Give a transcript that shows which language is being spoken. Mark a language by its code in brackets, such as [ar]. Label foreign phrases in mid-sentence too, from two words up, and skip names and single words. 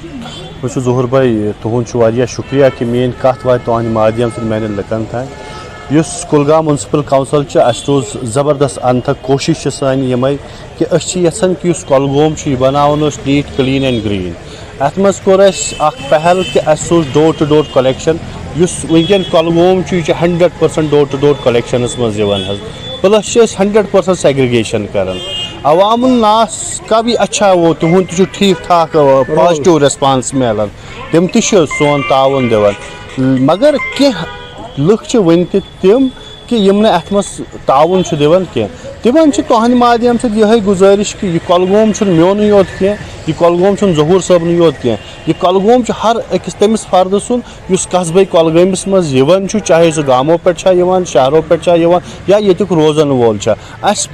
[ks] بہٕ چھُس ظہوٗر بھاے تُہُنٛد چھُ واریاہ شُکریہ کہِ میٲنۍ کتھ واتہِ تُہنٛدِ مادھیم سۭتۍ میانٮ۪ن لُکن تام یُس کُلگام مُنسپل کونسل چھُ اَسہِ روٗز زبردست انتھک کوٗشش چھِ سانہِ یِمے کہِ أسۍ چھِ یژھان کہِ یُس کۄلگوم چھُ یہِ بناوُن اوس [en] neat clean and green [ks] اتھ منٛز کوٚر اَسہِ اکھ پہل کہِ اَسہِ سوٗز [en] door to door collection [ks] یُس وٕنکیٚن کۄلگوم چھُ یہِ چھُ 100% [en] door to door collections [ks] منٛز یِوان حظ پلس چھِ أسۍ 100% سیگریگیشن کران [ur] عوام الناس کا بھی اچھا [ks] وہ تِہُنٛد تہِ چھُ ٹھیٖک ٹھاک [en] positive response [ks] میلان تِم تہِ چھِ سون تعاوُن دِوان مگر کینٛہہ لُکھ چھِ وُنہِ تہِ تِم کہِ یِم نہٕ اتھ منٛز تعاوُن چھِ دِوان کینٛہہ تِمن چھِ تُہنٛدِ مادھیم سۭتۍ یِہے گُزٲرِش کہِ یہِ کۄلگوم چھُنہٕ میونٕے یوت کینٛہہ یہِ کۄلگوم چھُنہٕ ظہوٗر صٲبنٕے یوت کینٛہہ یہِ کۄلگوم چھُ ہر أکِس تٔمِس فردٕ سُنٛد یُس قصبے کۄلگٲمِس منٛز یِوان چھُ چاہے سُہ گامو پٮ۪ٹھ چھا یِوان شہرو پٮ۪ٹھ چھا یِوان یا ییٚتیُک روزان وول چھا اَسہِ